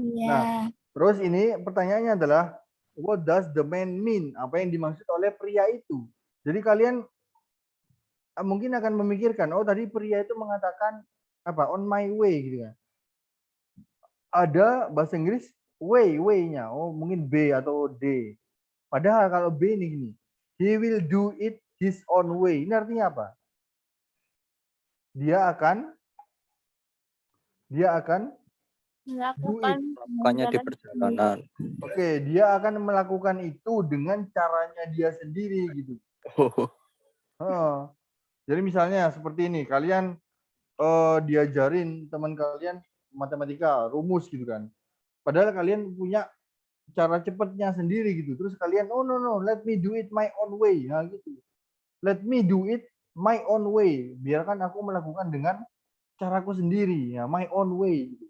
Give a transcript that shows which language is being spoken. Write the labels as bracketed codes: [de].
[id] Nah, terus ini pertanyaannya adalah [en] what does the man mean? [id] Apa yang dimaksud oleh pria itu? Jadi kalian mungkin akan memikirkan, oh tadi pria itu mengatakan apa? [en] On my way [id] gitu kan. Ada bahasa Inggris way-nya. Oh, mungkin B atau D. Padahal kalau B ini gini, [en] he will do it his own way. [id] Ini artinya apa? Dia akan melakukannya di perjalanan. Oke, dia akan melakukan itu dengan caranya dia sendiri gitu. Jadi misalnya seperti ini, kalian diajarin teman kalian matematika, rumus gitu kan. Padahal kalian punya cara cepatnya sendiri gitu. Terus kalian, [en] oh no, let me do it my own way. [id] Nah gitu. [en] Let me do it my own way. [id] Biarkan aku melakukan dengan caraku sendiri, ya, [en] my own way.